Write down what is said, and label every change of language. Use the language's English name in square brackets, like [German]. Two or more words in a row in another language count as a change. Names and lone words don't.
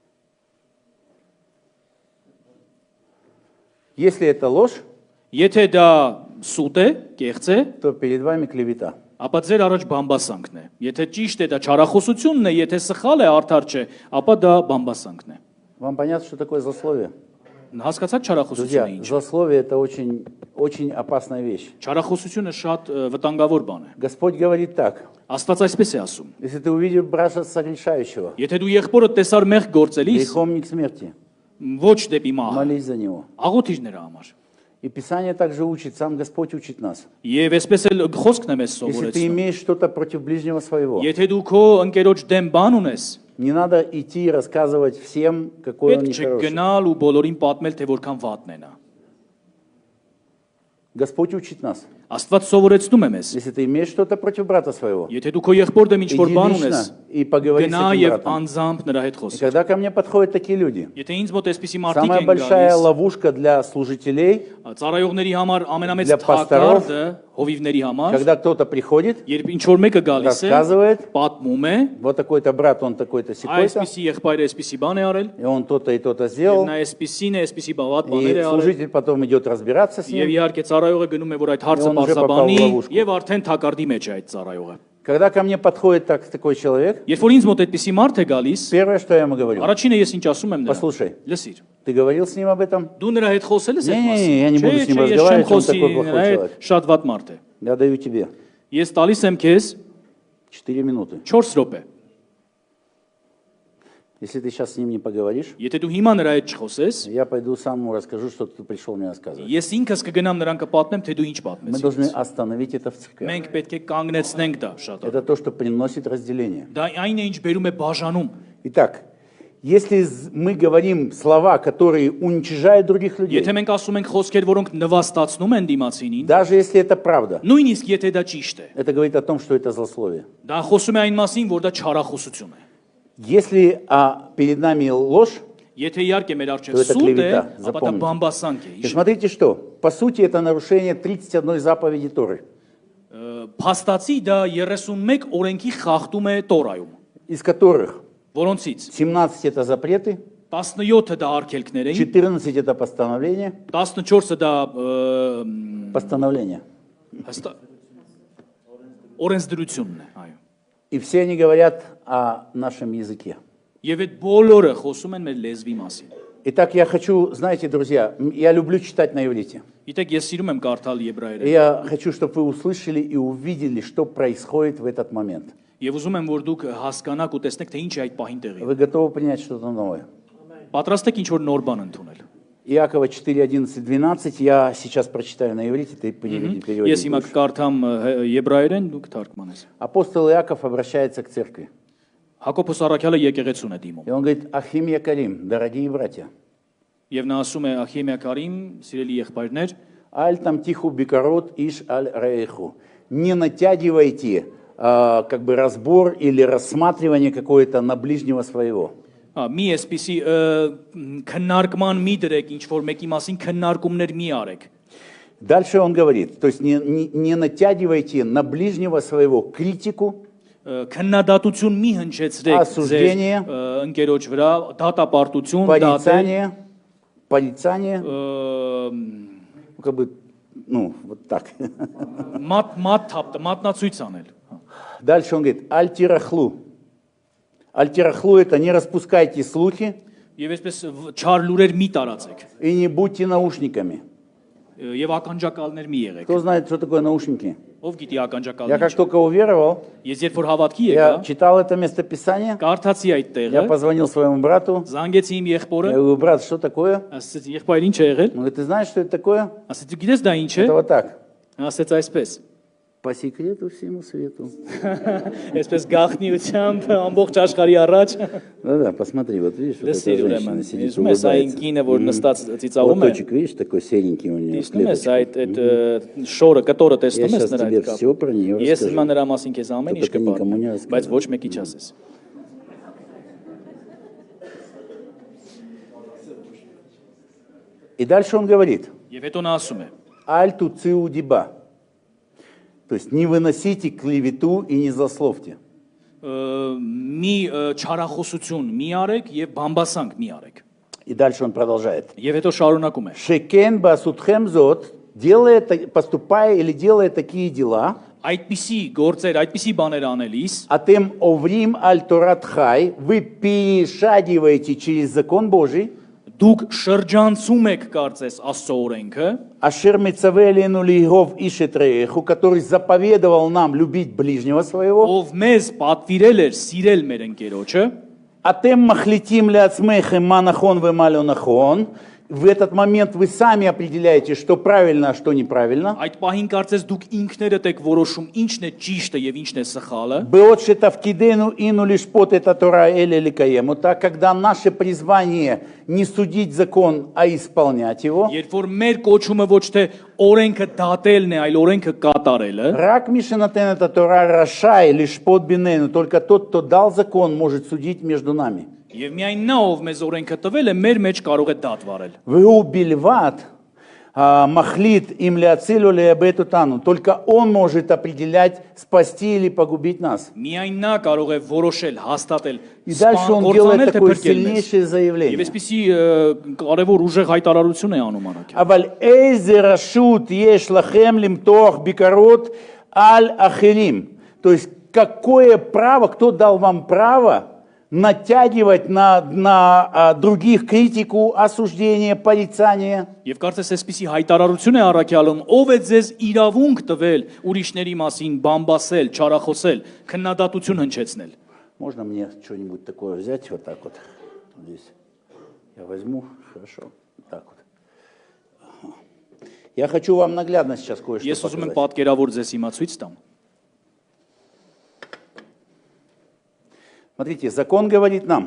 [Russian] Если это ложь, [Armenian] Եթե դա սուտ է, կեղծ է, [Russian] то перед вами клевета. [Armenian] ապա ձեր առաջ բամբասանքն է։ Եթե ճիշտ է, դա չարախոսությունն է, եթե սխալ է, արդար չէ, ապա դա բամբասանքն է։ [Russian] Вам понятно, что такое злословие? [Armenian] Հասկացաք չարախոսությունը [Russian] Друзья, [Armenian] ինչ։ [Russian] злословие – это очень, очень опасная вещь. [Armenian] Չարախոսությունը շատ վտանգավոր բան է։ [Russian] Господь говорит так. [Armenian] Աստված այսպես է ասում. [Russian] Если ты увидел брата согрешающего, [Armenian] Եթե դու եղբորդ տեսար մեղ գործելիս, [Russian] грехом не к смерти, [Armenian] ոչ դեպի մահ, [Russian] молись за него. [Armenian] աղոթիր նրա համար։ [Russian] И Писание также учит, сам Господь учит нас. [Armenian] Եվ այսպես էլ խոսքն է մեզ [Russian] Если ты [Armenian] սովորեցնում։ [Russian] имеешь что-то против ближнего своего, [Armenian] Եթե դու քո ընկերոջ դեմ բան ունես, [Russian] не надо идти и рассказывать всем, какой он [Armenian] պետք չէ [Russian] нехороший. [Armenian] գնալ ու բոլորին պատմել, թե որքան վատն է նա։ [Russian] Господь учит нас. [Armenian] Աստված սովորեցնում է մեզ։ [Russian] Если ты имеешь что-то против брата своего, [Armenian] Եթե դու քո եղբոր դեմ ինչ-որ [Russian] иди [Armenian] բան ունես, [Russian] лично и поговори с [Armenian] գնա [Russian] этим [Armenian] եւ [Russian] братом. [Armenian] անձամբ նրա հետ [Russian] И [Armenian] խոսի։ [Russian] когда ко мне подходят такие люди, [Armenian] Եթե ինձ մոտ այսպիսի մարդիկ [Russian] самая [Armenian] են [Russian] большая [Armenian] գալիս, [Russian] ловушка для служителей, [Armenian] ծառայողների համար ամենամեծ [Russian] Для пасторов, [Armenian] թակարդը հովիվների համար, [Russian] когда кто-то приходит, [Armenian] երբ ինչ-որ մեկը գալիս է, [Russian] рассказывает, [Armenian] պատմում է, [Russian] вот такой-то брат, он такой-то сякой-то, [Armenian] այսպիսի եղբայրը այսպիսի բան է արել, [Russian] и он то-то и то-то [Armenian] եւ [Russian] сделал, [Armenian] նա այսպիսին է, այսպիսի բավատ բաներ [Russian] и [Armenian] է արել, [Russian] служитель потом идет разбираться с [Armenian] եւ [Russian] ним. [Armenian] իհարկե ծառայողը գնում է, որ այդ հարցը Եվ [Russian] он уже попал в [Armenian] բարձաբանի [Russian] ловушку. [Armenian] եւ արդեն թակարդի մեջ է այդ ծառայողը։ [Russian] Когда ко мне подходит такой человек, [Armenian] Երբ որ ինձ мոտ այդպիսի մարդ է գալիս, [Russian] первое, что я ему говорю, [Armenian] առաջինը ես ինչ ասում եմ [Russian] послушай, [Armenian] նրան։ Լսիր, [Russian] ты говорил с ним об этом? [Armenian] դու նրա հետ խոսել ես այդ [Russian] Не-не-не, я не [Armenian] մասին։ [Russian] буду с ним [Armenian] Չէ, ես չեմ [Russian] разговаривать, он [Armenian] խոսի, [Russian] такой плохой [Armenian] նրա հետ [Russian] человек. [Armenian] շատ վատ մարդ է։ [Russian] Я даю тебе [Armenian] Ես տալիս եմ քեզ [Russian] 4 минуты. [Armenian] 4 րոպե։ [Russian] Если ты сейчас с ним не поговоришь, [Armenian] Եթե դու հիմա նրա հետ չխոսես, [Russian] я пойду сам ему расскажу, что ты пришел мне рассказывать. [Armenian] ես ինքս կգնամ նրան կպատմեմ, թե դու ինչ [Russian] Мы [Armenian] պատմես։ [Russian] должны остановить это в церкви. [Armenian] Մենք պետք է կանգնեցնենք դա շատ։ [Russian] Это то, что приносит разделение. [Armenian] Դա այն է, ինչ բերում է բաժանում։ [Russian] Итак, если мы говорим слова, которые уничижают других людей, [Armenian] Եթե մենք ասում ենք խոսքեր, որոնք նվաստացնում են դիմացինին, [Russian] даже если это правда, [Armenian] նույնիսկ եթե դա ճիշտ է, [Russian] это говорит о том, что это злословие. [Armenian] դա խոսում է այն մասին, որ դա չարախոսություն է։ [Russian] Если перед нами ложь, [Armenian] Եթե իհարկե մեր առջև [Russian] То это [Armenian] սուտ է, [Russian] клевета, [Armenian] ապա դա [Russian] запомните. [Armenian] բամբասանք է։ [Russian] и смотрите что, по сути это нарушение 31 заповеди Торы, [Armenian] Փաստացի դա 31 օրենքի խախտում է Տորայում, [Russian] из которых [Armenian] որոնցից [Russian] 17 это запреты, [Armenian] 17-ը դա արգելքներ էին, [Russian] 14 это постановления, [Armenian] 14-ը դա [Russian] постановления. [Armenian] օրենսդրությունն է, այո։ [Russian] И все они говорят о нашем языке. [Armenian] Եվ այդ բոլորը խոսում են մեր լեզվի մասին։ [Russian] Итак, я хочу, знаете, друзья, я люблю читать на иврите. [Armenian] Գիտեք, ես սիրում եմ կարդալ [Russian] И [Armenian] եբրայերեն։ [Russian] я хочу, чтобы вы услышали и увидели, что происходит в этот момент. [Armenian] Եվ ուզում եմ, որ дուք հասկանաք ու տեսնեք, թե ինչ է այդ պահին տեղի։ [Russian] Вы готовы принять что-то новое? [Armenian] Պատրաստ եք ինչ որ նոր бан ընդունել։ [Russian] Иакова 4, 11, 12, я сейчас прочитаю на иврите, ты переводи. [Armenian] Ես հիմա կկարդամ եբրայերեն, դուք թարգմանես։ [Russian] Апостол Иаков обращается к церкви. [Armenian] Հակոբոս առաքյալը եկեղեցուն է դիմում։ [Russian] И он говорит: [Hebrew] אחים יקרים, [Russian] дорогие братья, [Armenian] Եվ նա ասում է [Hebrew] אחים יקרים, [Armenian] սիրելի եղբայրներ, [Hebrew] אל תמתחו ביקורת איש על רעהו. [Russian] Не натягивайте как бы разбор или рассматривание какое-то на ближнего своего. [Armenian] մի էսպիսի քննարկման մի դրեք, ինչ որ մեկի մասին քննարկումներ մի արեք։ [Russian] Дальше он говорит, то есть не натягивайте на ближнего своего критику, [Armenian] Քննադատություն մի հնչեցրեք [Russian] Осуждение. [Armenian] ձեր ընկերոջ վրա, դատապարտություն, [Russian] порицание, как бы, ну, вот так. [Armenian] մատնացույց անել։ [Russian] Дальше он говорит: аль-тирахлу. Аль-тирахлу — это не распускайте слухи [Armenian] Եվ այսպես չար լուրեր մի տարածեք։ [Russian] и не будьте наушниками. [Armenian] Եվ ականջակալներ մի եղեք։ [Russian] Кто знает, что такое наушники? [Armenian] Ով գիտի [Russian] Я [Armenian] ականջակալներ։ [Russian] как только уверовал, [Armenian] Ես երբ որ հավատքի [Russian] я [Armenian] եկա, [Russian] читал это местописание, [Armenian] կարդացի այդ [Russian] я [Armenian] տեղը, [Russian] позвонил своему брату, [Armenian] զանգեցի իմ [Russian] я [Armenian] եղբորը, [Russian] говорю: брат, что такое? [Armenian] ասեց եղբայր ինչ է եղել։ [Russian] Он говорит: ты знаешь, что это такое? [Armenian] Ասեց դու գիտես դա ինչ է։ [Russian] Это вот так. [Armenian] Ասեց այսպես։ [Russian] По секрету всему свету. [Armenian] Այսպես գախնիությամբ ամբողջ աշխարհի առաջ։ [Russian] Да-да, посмотри, вот видишь, вот эта [Armenian] Լսիր ուրեմն, [Russian] женщина сидит, [Armenian] ես ես այն [Russian] улыбается. [Armenian] կինը, որ նստած ծիծաղում է։ [Russian] Платочек, видишь, такой серенький у нее, с [Armenian] Տեսնում ես [Russian] клеточкой. [Armenian] այդ շորը, կտորը տեսնում ես [Russian] сейчас [Armenian] նրա [Russian] тебе [Armenian] այդ կապ։ [Russian] всё про неё [Armenian] Ես [Russian] расскажу. [Armenian] հիմա նրա մասին քեզ ամեն ինչ [Russian] Только ты никому не [Armenian] կպատմեմ, [Russian] рассказывай. [Armenian] բայց ոչ մեկի չասես։ [Russian] И дальше он говорит: [Armenian] Եվ հետո նա ասում է. [Hebrew] אל תוציאו דיבה. [Russian] То есть не выносите клевету и не злословьте. [Armenian] Մի չարախոսություն մի արեք եւ բամբասանք մի արեք։ [Russian] И дальше он продолжает: [Armenian] Եվ հետո շարունակում է. [Hebrew] שכן בעשותכם זאת, [Russian] поступая или делая такие дела, [Armenian] Այդպիսի գործեր, այդպիսի բաներ անելիս, [Hebrew] אתם עוברים על תורת חי, [Russian] вы перешагиваете через закон Божий, [Armenian] դուք շրջանցում եք կարծես Աստծո օրենքը, [Hebrew] אשר מצווה עלינו לאהוב איש את רעהו, [Russian] который заповедовал нам любить ближнего своего, [Armenian] ով մեզ պատվիրել էր սիրել մեր ընկերոջը, [Hebrew] אתם מחליטים לעצמכם מה נכון ומה לא נכון. [Russian] В этот момент вы сами определяете, что правильно, а что неправильно. [Armenian] այդ պահին կարծես դուք ինքներդ եք որոշում ինչն է ճիշտը եւ ինչն է սխալը, [Hebrew] בעת שתפקידנו אינו לשפוט את התורה אלא לקיימה. [Russian] Так, когда наше призвание не судить закон, а исполнять его. [Armenian] երբ որ մեր կոչումը ոչ թե օրենքը դատելն է, այլ օրենքը կատարելը, [Hebrew] רק מי שנתן את התורה רשאי לשפוט בינינו. [Russian] Только тот, кто дал закон, может судить между нами. [Armenian] եւ միայն նա ով մեզ օրենքը տվել է, մեր մեջ կարող է դատ վարել։ [Hebrew] והוא בלבד מחליט אם להציל או לאבד אותנו. [Russian] Только он может определять, спасти или погубить нас. [Armenian] Միայն նա կարող է որոշել, հաստատել, [Russian] И дальше он делает такое сильнейшее [Armenian] Եվ [Russian] заявление. [Armenian] այսպեսի կարևոր ուժեղ հայտարարություն է անում առաքյալ։ [Hebrew] אבל איזה רשות יש לכם למתוח ביקורות על אחרים? [Russian] То есть, какое право, кто дал вам право натягивать на других критику, осуждение, порицание? [Armenian] Եվ կարծես այսպեսի հայտարարություն է առաքյալում, ով է ձեզ իրավունք տվել ուրիշների մասին բամբասել, չարախոսել, քննադատություն հնչեցնել։ [Russian] Можно мне что-нибудь такое взять вот так вот? Здесь. Я возьму. Хорошо. Вот так вот. Ага. Я хочу вам наглядно сейчас кое-что [Armenian] Ես ուզում եմ [Russian] показать. [Armenian] պատկերավոր ձեզ հիմա ցույց տամ։ [Russian] Смотрите, закон говорит нам,